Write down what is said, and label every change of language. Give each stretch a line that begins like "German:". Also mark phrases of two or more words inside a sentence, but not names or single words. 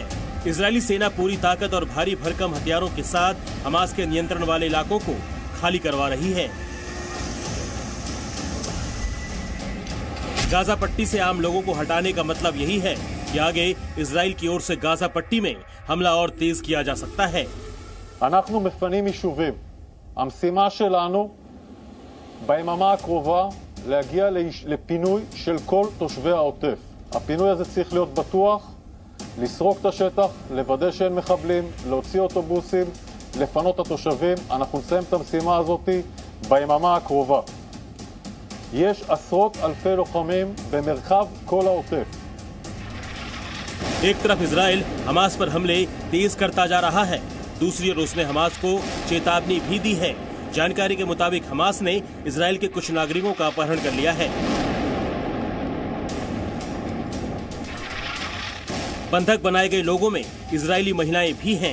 Hindi: इजरायली सेना पूरी ताकत और भारी भरकम हथियारों के साथ हमास के नियंत्रण वाले इलाकों को खाली करवा रही है। गाजा पट्टी से आम लोगों को हटाने का मतलब यही है कि आगे इजराइल की ओर से गाजा पट्टी में हमला और तेज किया जा सकता है।
Hebrew: אנחנו מפנים יישובים. המשימה שלנו ביממה הקרובה להגיע לפינוי של כל תושבי העוטף. הפינוי הזה צריך להיות בטוח, לסרוק את השטח, לוודא שאין מחבלים, להוציא אוטובוסים, לפנות את התושבים. אנחנו נסיים את המשימה הזאת ביממה הקרובה. יש עשרות אלפי לוחמים במרחב כל העוטף.
Hindi: एक तरफ इजराइल हमास पर हमले तेज करता जा रहा है, दूसरी ओर उसने हमास को चेतावनी भी दी है। जानकारी के मुताबिक हमास ने इजराइल के कुछ नागरिकों का अपहरण कर लिया है। बंधक बनाए गए लोगों में इजरायली महिलाएं भी हैं।